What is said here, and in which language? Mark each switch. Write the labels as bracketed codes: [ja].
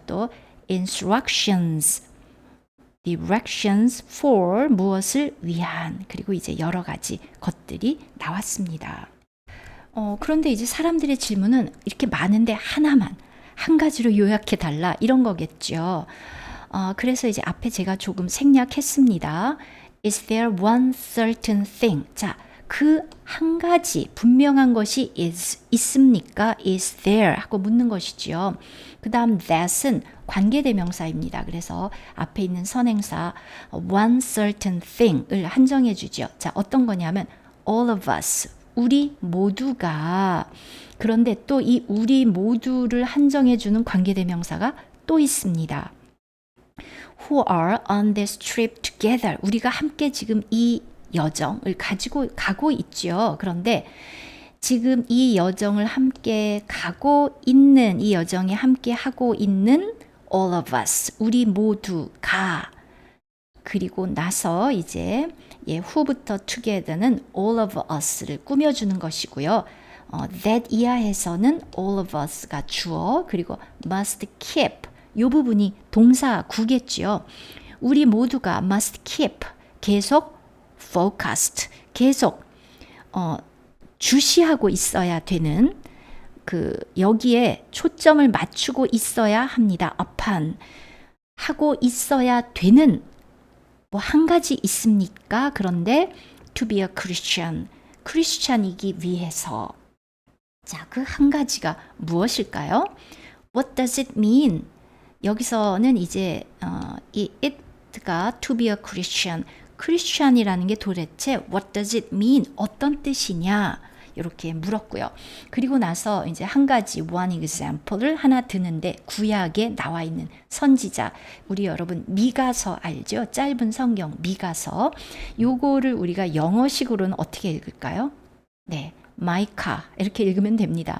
[ko] 또 instructions, directions for 무엇을 위한 그리고 이제 여러 가지 것들이 나왔습니다. 그런데 이제 사람들의 질문은 이렇게 많은데 하나만 한 가지로 요약해 달라 이런 거겠죠. 그래서 이제 앞에 제가 조금 생략했습니다. [en] Is there one certain thing? [ko] 자, 그 한 가지 분명한 것이 있습니까? [en] Is there? [ko] 하고 묻는 것이죠. 그 다음 that은 관계대명사입니다. 그래서 앞에 있는 선행사 one certain thing을 한정해 주죠. 자, 어떤 거냐면 [en] all of us, [ko] 우리 모두가. 그런데 또 이 우리 모두를 한정해 주는 관계대명사가 또 있습니다. [en] Who are on this trip together. [ko] 우리가 함께 지금 이 여정을 가고 있죠. 그런데 지금 이 여정을 함께 가고 있는 이 여정에 함께 하고 있는 all of us. 우리 모두가. 그리고 나서 이제 who부터 together는 all of us를 꾸며주는 것이고요. that 이하에서는 all of us가 주어 그리고 must keep 이 부분이 동사구겠죠. 우리 모두가 must keep 계속 focused 계속 주시하고 있어야 되는 여기에 초점을 맞추고 있어야 합니다. upon 하고 있어야 되는 뭐 한 가지 있습니까? 그런데 [en] to be a Christian [ko] 크리스찬이기 위해서 자, 그 한 가지가 무엇일까요? [en] What does it mean? [ko] 여기서는 이제 이 it가 to be a Christian, 크리스찬이라는 게 도대체 [en] what does it mean? [ko] 어떤 뜻이냐? 이렇게 물었고요. 그리고 나서 이제 한 가지 one example을 하나 드는데 구약에 나와 있는 선지자, 우리 여러분 미가서 알죠? 짧은 성경 미가서. 요거를 우리가 영어식으로는 어떻게 읽을까요? 네, 마이카 이렇게 읽으면 됩니다.